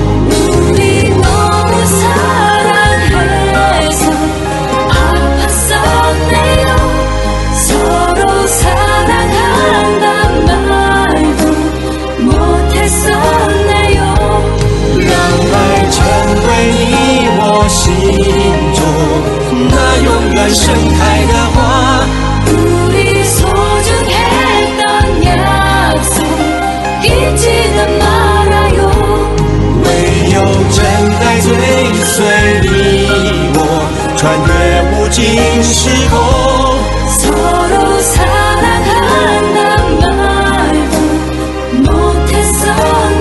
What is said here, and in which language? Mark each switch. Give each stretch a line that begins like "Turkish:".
Korean: 우리 너무 사랑해서 아팠었네요. 서로 사랑한단 말도 못했었네요.
Chinese: 让爱成为你我心中那永远盛开的花，
Korean: 우리 소중했던 약속 잊지는 말아요.
Chinese: 唯有真爱追随你我，穿越无尽时空。
Korean: 서로 사랑한단 말도 못했었네요.